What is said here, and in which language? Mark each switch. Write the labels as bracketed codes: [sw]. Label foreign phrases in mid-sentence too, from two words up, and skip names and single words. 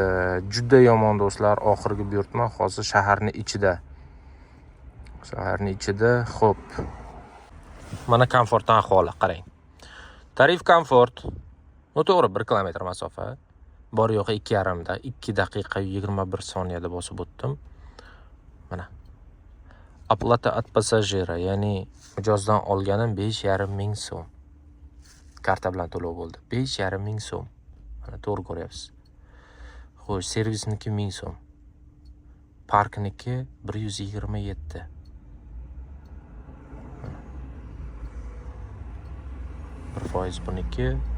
[uz] Juda yomon do'stlar, oxirgi buyurtma hozir shaharning ichida. Xo'p. Mana komfortdan ahvoli qarang. Tarif komfort. Noto'g'ri 1 kilometr masofa. Bor yo'q 2,5 da, 2 daqiqa 21 soniyada bosib o'tdim. Mana. [ru] Оплата от пассажира, [uz] ya'ni mijozdan olganim 5,5 ming so'm. Karta bilan to'lov bo'ldi. 5,5 ming so'm. Mana to'g'ri ko'ryapsiz. Xo'sh, servisniki 1000 so'm. parkniki 127. Bir foiz buniki.